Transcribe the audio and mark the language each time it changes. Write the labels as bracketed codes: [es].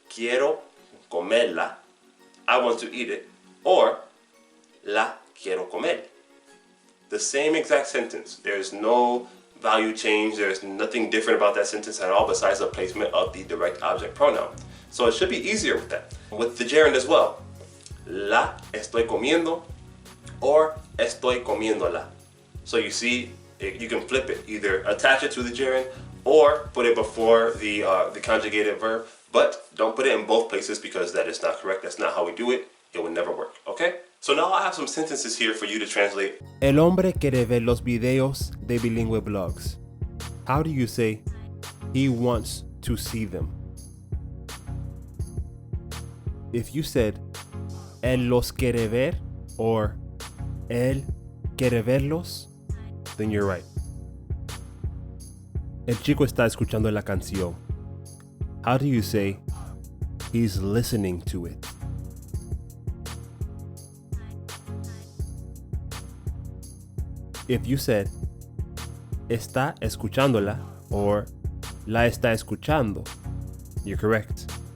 [es] Quiero comerla, [en] I want to eat it, or [es] la quiero comer. [en] The same exact sentence. There's no value change. There's nothing different about that sentence at all besides the placement of the direct object pronoun. So it should be easier with that. With the gerund as well. [es] La estoy comiendo or estoy comiéndola. [en] So you see, you can flip it. Either attach it to the gerund or put it before the conjugated verb. But don't put it in both places because that is not correct. That's not how we do it. It will never work, okay? So now I have some sentences here for you to translate. [es] El hombre quiere ver los videos de Bilingue blogs. [en] How do you say, he wants to see them? If you said, [es] él los quiere ver, [en] or [es] él quiere verlos, [en] then you're right. [es] El chico está escuchando la canción. [en] How do you say he's listening to it? If you said [es] está escuchándola [en] or [es] la está escuchando, [en] you're correct.